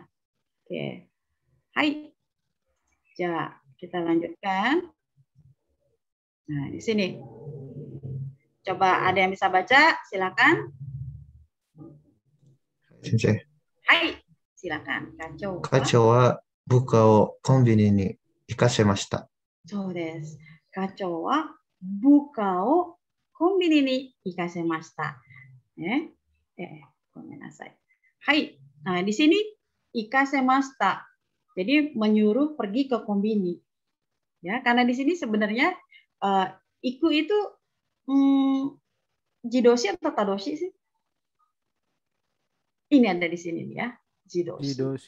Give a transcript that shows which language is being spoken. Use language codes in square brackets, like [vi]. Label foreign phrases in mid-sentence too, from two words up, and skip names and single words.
[id] Oke, hai, ya kita lanjutkan. Nah di sini, coba ada yang bisa baca, silakan. Sensei. Hai, silakan. Kaco. [ja] 課長は部下をコンビニに行かせました。そうです。課長は部下をコンビニに行かせました。ね、ごめんなさい。はい。 [id] Nah, di sini ikasemasta. Jadi menyuruh pergi ke kombini. Ya, karena di sini sebenarnya iku itu jidoshi atau tadoshi sih? Ini ada di sini ya, jidoshi.